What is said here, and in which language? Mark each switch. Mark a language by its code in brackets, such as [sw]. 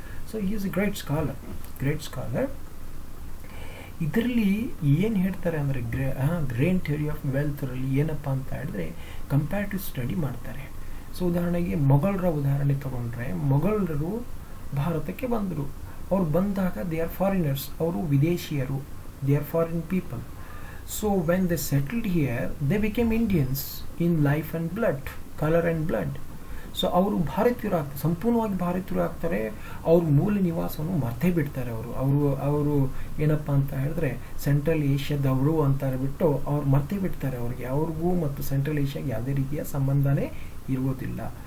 [en] So he is a great scholar. [kn] ಇದರಲ್ಲಿ ಏನು ಹೇಳ್ತಾರೆ ಅಂದರೆ ಗ್ರೇನ್ ಥಿಯರಿ ಆಫ್ ವೆಲ್ತ್ರಲ್ಲಿ ಏನಪ್ಪ ಅಂತ ಹೇಳಿದ್ರೆ ಕಂಪ್ಯಾರಿಟಿವ್ ಸ್ಟಡಿ ಮಾಡ್ತಾರೆ. ಸೊ ಉದಾಹರಣೆಗೆ ಮೊಘಲರ ಉದಾಹರಣೆ ತಗೊಂಡ್ರೆ, ಮೊಘಲರು ಭಾರತಕ್ಕೆ ಬಂದರು. ಅವ್ರು ಬಂದಾಗ [en] they are foreigners, [kn] ಅವರು ವಿದೇಶಿಯರು, [en] they are foreign people. So when they settled here, they became Indians in life and blood, color and blood. [kn] So ಅವರು ಭಾರತೀಯರು ಆಗ್ತಾರೆ, ಸಂಪೂರ್ಣವಾಗಿ ಭಾರತೀಯರು ಆಗ್ತಾರೆ. ಅವ್ರ ಮೂಲ ನಿವಾಸವನ್ನು ಮರ್ತೇ ಬಿಡ್ತಾರೆ. ಅವರು ಏನಪ್ಪ ಅಂತ ಹೇಳಿದ್ರೆ ಸೆಂಟ್ರಲ್ ಏಷ್ಯಾದವರು ಅಂತ ಬಿಟ್ಟು ಅವ್ರು ಮರ್ತೇ ಬಿಡ್ತಾರೆ. ಅವ್ರಿಗೂ ಮತ್ತು ಸೆಂಟ್ರಲ್ ಏಷ್ಯಾಗೆ ಯಾವುದೇ ರೀತಿಯ ಸಂಬಂಧನೇ ಇರುವುದಿಲ್ಲ.